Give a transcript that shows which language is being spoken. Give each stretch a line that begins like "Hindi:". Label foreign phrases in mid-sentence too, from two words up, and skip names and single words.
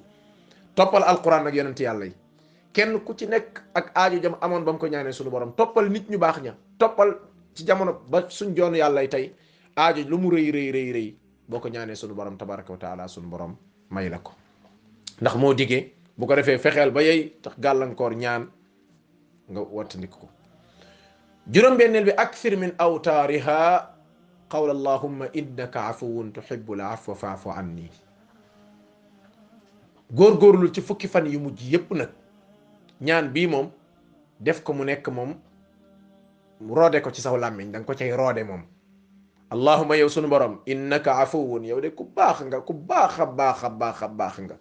Wolof: toppal alquran ak yonent yàlla yi kenn ku ci nekk ak aajo jam amoon ba mu ko ñaanee sunu borom toppal nit ñu baax ña toppal ci jamono ba suñ joon yàlla yi tey aajo lu mu rëy boo ko ñaanee sunu borom
Arabic: تبارك وتعالى
Wolof: sunu borom may la ko. ndax moo diggee bu ko defee fexeel ba yey tax gàllankoor ñaan nga wattandiku ko. juróom-benneel bi
Arabic: أكثر من أوتارها قول اللهم إنك عفو تحب العفو فاعف عني.
Wolof: góorgóorlu ci fukki fan yu mujj yépp nag ñaan bii moom def ko mu nekk moom roode ko ci saw làmmiñ da nga ko cay roode moom. allahumma yow sunu borom
Arabic: إنك عفو
Wolof: yow de ku baax nga ku baax a baax a baax a baax nga.